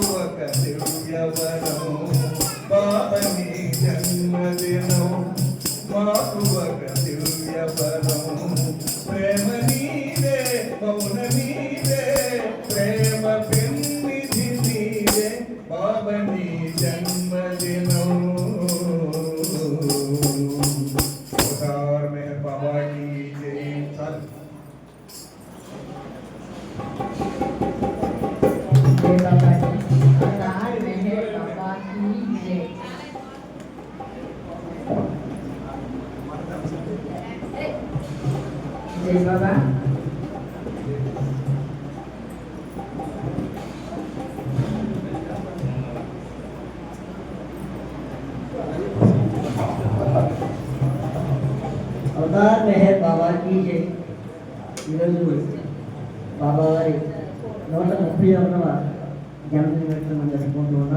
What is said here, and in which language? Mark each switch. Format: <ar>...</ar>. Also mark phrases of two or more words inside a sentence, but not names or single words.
<te>ఒక దివ్యవరం పావని జన్మదినం మాకు ఒక దివ్యవరం ప్రేమ నీవే మౌన నీవే ప్రేమ పెన్నిధి నీవే పావని జన్మదినం</te> <hi>अवतार मेहर बाबा की जय सर जय बाबा की अवतार मेहर बाबा की जय जय बाबा अवतार मेहर बाबा की जय.</hi> <te>ఈరోజు బాబా వారి 131వ జన్మదిన వేడుకలు మనం జరుపుకుంటూ ఉన్నాం.</te>